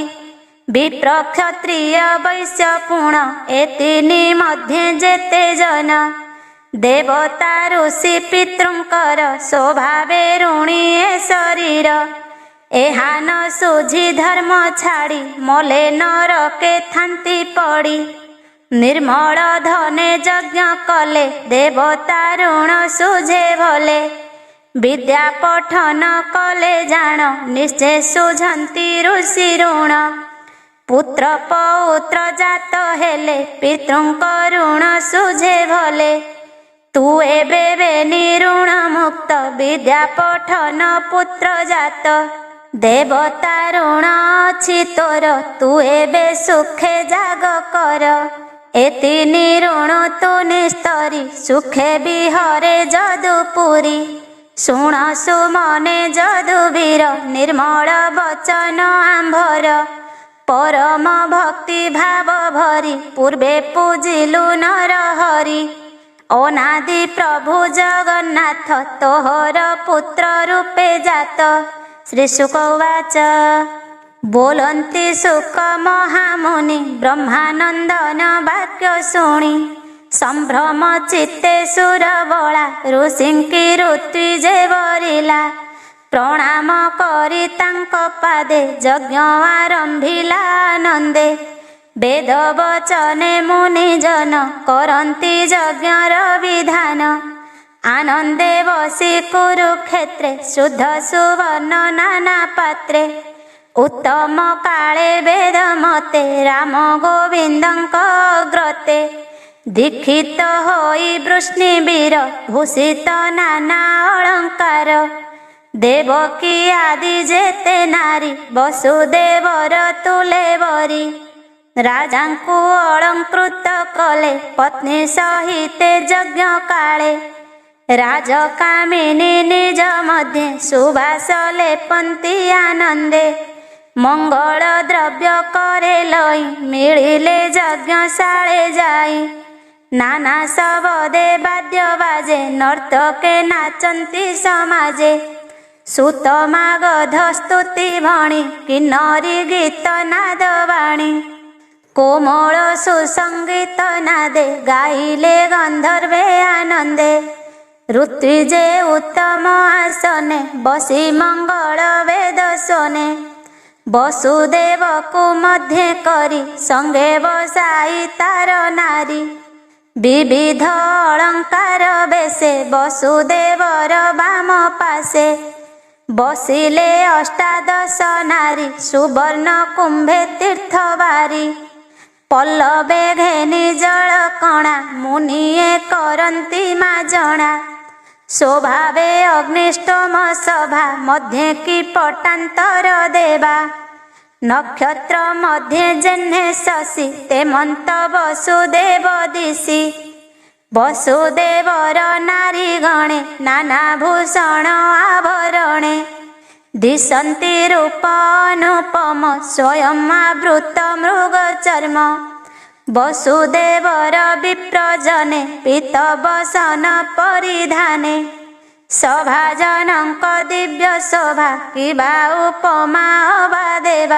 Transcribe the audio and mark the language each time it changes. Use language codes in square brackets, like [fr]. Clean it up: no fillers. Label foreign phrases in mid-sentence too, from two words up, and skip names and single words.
[or] ବିପ୍ର କ୍ଷତ୍ରିୟ ବୈଶ୍ୟ ପୁଣ ଏ ତିନି ମଧ୍ୟେ ଯେତେ ଜନ। ଦେବତା ଋଷି ପିତୃଙ୍କର ସ୍ୱଭାବେ ଋଣୀ ଏ ଶରୀର। ଏହା ନ ସୁଝି ଧର୍ମ ଛାଡ଼ି ମଲେ ନରକେ ଥାନ୍ତି ପଡ଼ି। ନିର୍ମଳ ଧନେ ଯଜ୍ଞ କଲେ ଦେବତା ଋଣ ସୁଝେ ଭଲେ। ବିଦ୍ୟା ପଠନ କଲେ ଜାଣ ନିଶ୍ଚୟ ସୁଝନ୍ତି ଋଷି ଋଣ। ପୁତ୍ର ପୌତ୍ର ଜାତ ହେଲେ ପିତୃଙ୍କ ଋଣ ସୁଝେ ଭଲେ। ତୁ ଏବେ ନିଋଣ ମୁକ୍ତ ବିଦ୍ୟା ପଠନ ପୁତ୍ର ଜାତ। ଦେବତା ଋଣ ଅଛି ତୋର ତୁ ଏବେ ସୁଖେ ଯାଗ କର। ଏଥି ନିଋଣ ତୁ ନିସ୍ତରି ସୁଖେ ବିହରେ ଯଦୁପୁରୀ। ଶୁଣ ସୁମନେ ଯଦୁବୀର ନିର୍ମଳ ବଚନ ଆମ୍ଭର। ପରମ ଭକ୍ତି ଭାବ ଭରି ପୂର୍ବେ ପୂଜିଲୁ ନର ହରି। ଅନାଦି ପ୍ରଭୁ ଜଗନ୍ନାଥ ତୋହର ପୁତ୍ର ରୂପେ ଜାତ। [sa] श्री शुक उवाच [or] ବୋଲନ୍ତି ଶୁକ ମହାମୁନି ବ୍ରହ୍ମାନନ୍ଦନ ବାକ୍ୟ ଶୁଣି। ସମ୍ଭ୍ରମ ଚିତ୍ତେ ସୁରବଳା ଋଷିଙ୍କି ଋତ୍ୱିଜେ ବରିଲା। ପ୍ରଣାମ କରି ତାଙ୍କ ପାଦେ ଯଜ୍ଞ ଆରମ୍ଭିଲା ଆନନ୍ଦେ। ବେଦ ବଚନେ ମୁନି ଜନ କରନ୍ତି ଯଜ୍ଞର ବିଧାନ। ଆନନ୍ଦେ ବସି କୁରୁକ୍ଷେତ୍ରେ ଶୁଦ୍ଧ ସୁବର୍ଣ୍ଣ ନାନା ପାତ୍ରେ। ଉତ୍ତମ କାଳେ ବେଦ ମତେ ରାମ ଗୋବିନ୍ଦଙ୍କ ଅଗ୍ରତେ। ଦୀକ୍ଷିତ ହୋଇ ବୃଷ୍ଣିବୀର ଭୂଷିତ ନାନା ଅଳଙ୍କାର। ଦେବକୀ ଆଦି ଯେତେ ନାରୀ ବସୁଦେବର ତୁଲେ ବରି। ରାଜାଙ୍କୁ ଅଳଙ୍କୃତ କଲେ ପତ୍ନୀ ସହିତେ ଯଜ୍ଞ କାଳେ। ରାଜକାମିନୀ ନିଜ ମଧ୍ୟେ ସୁଭାଷ ଲେପନ୍ତି ଆନନ୍ଦେ। ମଙ୍ଗଳ ଦ୍ରବ୍ୟ କରେ ଲଇ ମିଳିଲେ ଯଜ୍ଞଶାଳେ ଯାଇ। ନାନା ଶବଦେ ବାଦ୍ୟ ବାଜେ ନର୍ତ୍ତକେ ନାଚନ୍ତି ସମାଜେ। ସୁତମା ଗଧ ସ୍ତୁତି ଭଣି କିନ୍ନରୀ ଗୀତ ନାଦ ବାଣୀ। କୋମଳ ସୁସଙ୍ଗୀତ ନାଦେ ଗାଇଲେ ଗନ୍ଧର୍ବେ ଆନନ୍ଦେ। ଋତ୍ୱିଜେ ଉତ୍ତମ ଆସନେ ବସି ମଙ୍ଗଳ ବେଦ ସୋନେ। ବସୁଦେବ କୋ ମଧ୍ୟ କରି ସଙ୍ଗେ ବସାଇ ତାର ନାରୀ। ବିବିଧ ଅଳଙ୍କାର ବେଶେ ବସୁଦେବର ବାମ ପାଶେ। ବସିଲେ ଅଷ୍ଟାଦଶ ନାରୀ ସୁବର୍ଣ୍ଣ କୁମ୍ଭେ ତୀର୍ଥ ବାରି। ପଲ୍ଲବେ ଘେନି ଜଳ କଣା ମୁନିଏ କରନ୍ତି ମାଜଣା। ସ୍ୱଭାବେ ଅଗ୍ନିଷ୍ଟୋମ ସଭା ମଧ୍ୟେ କି ପଟାନ୍ତର ଦେବା। ନକ୍ଷତ୍ର ମଧ୍ୟେ ଯେହ୍ନେ ଶଶି ତେମନ୍ତ ବସୁଦେବ ଦିଶି। ବସୁଦେବର ନାରୀ ଗଣେ ନାନା ଭୂଷଣ ଆଭରଣେ। ଦିଶନ୍ତି ରୂପ ଅନୁପମ ସ୍ୱୟଂ ଆବୃତ ମୃଗ ଚର୍ମ। ବସୁଦେବର ବିପ୍ରଜନେ ପୀତବସନ ପରିଧାନେ। ସଭାଜନକ ଦିବ୍ୟ ଶୋଭା କିବା ଉପମା ଅବା ଦେବା।